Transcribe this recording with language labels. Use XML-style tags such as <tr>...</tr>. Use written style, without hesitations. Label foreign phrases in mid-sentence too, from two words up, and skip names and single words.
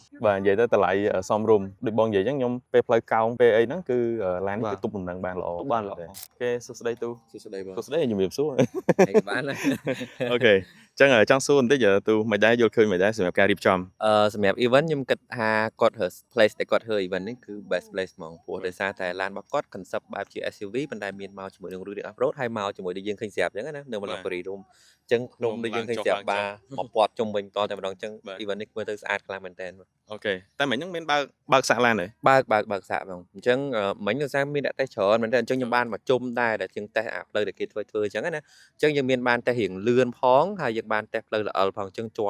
<km>បាទនិយាយទៅតម្លៃសមរម្យដូចបងនិយាយអញ្ចឹងខ្ញុំពេលផ្លូវកោងពេលអីហ្នឹងគឺឡានគឺទប់លំនឹងបានល្អគេសួស្ដីទូ សួស្ដីបង សួស្ដីជំរាបសួរ បាន អូខេអញ្ចឹងចង់សួរបន្តិចទូមិនដែរយល់ឃើញមិនដែរសម្រាប់ការរៀបចំ សម្រាប់ event ខ្ញុំគិតថាគាត់រើ place ដែលគាត់រើ event នេះគឺ</km> <en>best place</en> <km>ហ្មងព្រោះដោយសារតែឡានរបស់គាត់ concept បែបជា SUV ប៉ុន្តែមានមកជាមួយនឹងរូបរាង</km> <en>off road</en> <km>ហើយមកជាមួយដូចយើងឃើញស្រាប់អញ្ចឹងណានៅមឡកគិរីរម្យអញ្ចឹងក្នុងដូចយើងឃើញស្រាប់បាទមកពាត់ជុំវិញតតែម្ដងអញ្ចឹង event នេះមើលទៅស្អាតខ្លាំងមែនតើ អូខេតែមិញហ្នឹងមានបើកសាក់ឡានទេ បើកសាក់ហ្មងអញ្ចឹងមិញដោយសារមានអ្នកតេស្តច្រើនមែនតើអញ្ចឹងខ្ញុំបានមកជុំដែរដែលជាងតេស្តអាផ្លូវដែលគេធ្វើអញ្ចឹងណាអញ្ចឹងយើងមានបានតេស្តរៀងលឿនផងហើយយើងបានតេស្តផ្លូវល្អផងអញ្ចឹងជ</km>